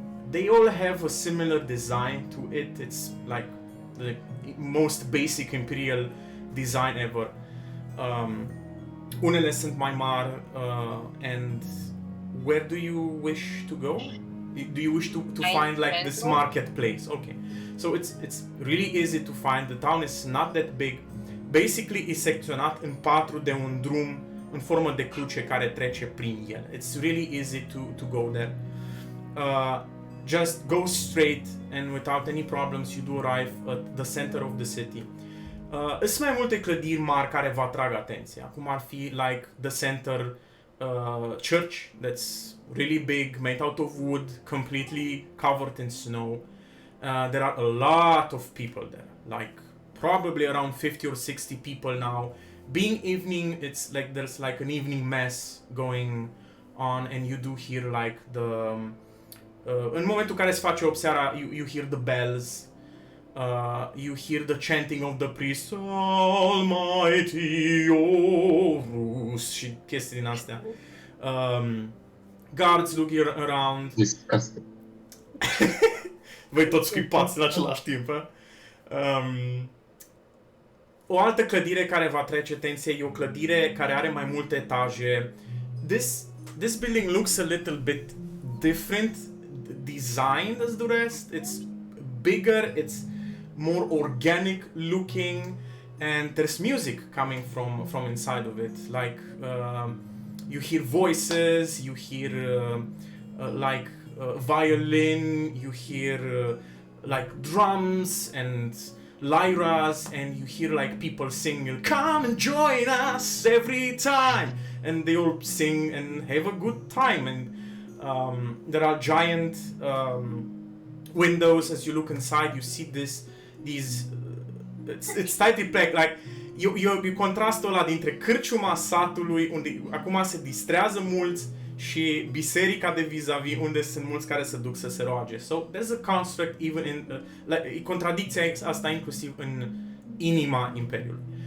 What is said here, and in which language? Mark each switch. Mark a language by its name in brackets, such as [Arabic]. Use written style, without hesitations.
[English] They all have a similar design to it. It's like the most basic imperial design ever. [Romanian] Unele sunt mai mari, [English] and where do you wish to go? Do you wish to find like this marketplace? Okay, so it's really easy to find. The town is not that big. [Romanian] Basically, e secționat în 4 de un drum în formă de cruce care trece prin el. [English] It's really easy to go there. Just go straight and without any problems you do arrive at the center of the city. [Romanian] Sunt mai multe clădiri mari care vă atrag atenția, cum ar fi [English] like the center church that's really big, made out of wood, completely covered in snow. There are a lot of people there, like probably around 50 or 60 people now. Being evening, it's like there's like an evening mass going on, and you do hear like the [Romanian] în momentul în care se face 8 seara, [English] you hear the bells, you hear the chanting of the priest, Almighty Horus, [Romanian] și chestii din astea. [English] Guards look around. Disgusting. [Romanian] Voi toți scuipați în același timp, o altă clădire care va trece atenție e o clădire care are mai multe etaje. [English] This building looks a little bit different designed as the rest. It's bigger, it's more organic looking, and there's music coming from inside of it. Like you hear voices, you hear like violin, you hear like drums and lyras, and you hear like people singing, come and join us every time, and they all sing and have a good time. And there are giant windows. As you look inside, you see these it's slightly like you [Romanian] contrastul ăla dintre cârciuma satului, unde acum se distrează mulți, și biserica de vis-a-vis, unde sunt mulți care se duc să se roage. [English] So there's a construct even in like, [Romanian] contradicția asta inclusiv în inima Imperiului.